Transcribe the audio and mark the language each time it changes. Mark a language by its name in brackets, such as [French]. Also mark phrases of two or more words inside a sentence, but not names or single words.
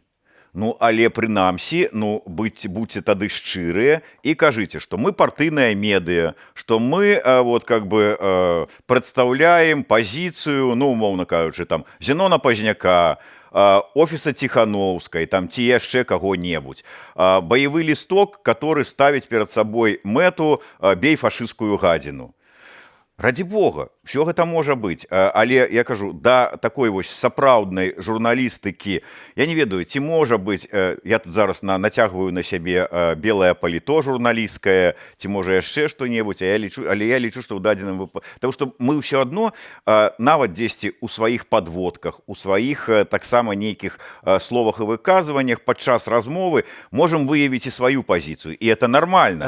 [Belarusian] Але прынамсі, будьце тады шчырыя і кажыце, што мы партыйная медыа, што мы прадстаўляем пазіцыю, умоўна кажучы, там Зенона Пазняка, офіса Ціхановскай, там ці яшчэ каго-небудзь. Баявы лісток, который ставіць перад сабой мэту «бей фашысцкую гадзіну». [Russian] Ради Бога, [Belarusian] все гэта можа быць, але я кажу, да такой вось сапраўднай журналістыкі, я не ведаю, ці можа быць, я тут зараз нацягваю на сябе белае паліто журналісцкае, ці можа яшчэ што-небудзь, але я лічу, што ў дадзеным выпадку, тому што мы ўсё адно нават дзесьці ў сваіх падводках, у сваіх таксама нейкіх словах і выказваннях падчас размовы можам выявіць і сваю пазіцыю, і [Russian] это нормально.